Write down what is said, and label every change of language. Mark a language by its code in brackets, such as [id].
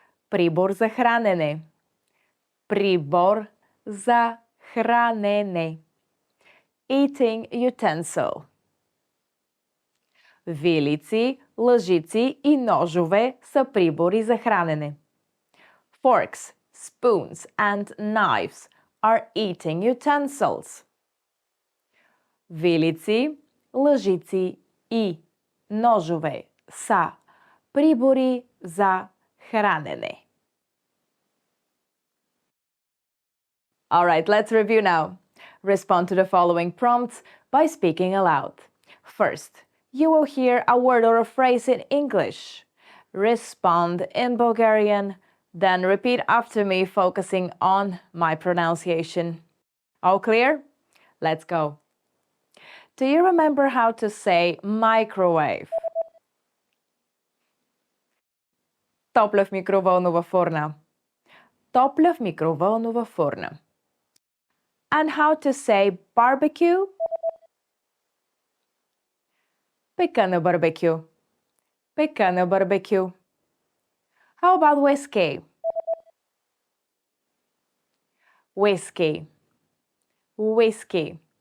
[bg] Прибор за хранене. Прибор за хранене. [en] Eating utensil. [bg] Вилици, лъжици и ножове са прибори за хранене. [en] Forks, spoons and knives are eating utensils. [bg] Вилици, лъжици и ножове са прибори за хранене. [en] Alright, let's review now. Respond to the following prompts by speaking aloud. First, you will hear a word or a phrase in English. Respond in Bulgarian, then repeat after me, focusing on my pronunciation. All clear? Let's go. Do you remember how to say microwave? [bg] Топля в микровълнова фурна. Топля в микровълнова фурна. [en] And how to say barbecue? [bg] Пека на барбекю. [en] Pekane barbecue. How about whiskey? Whiskey. Whiskey.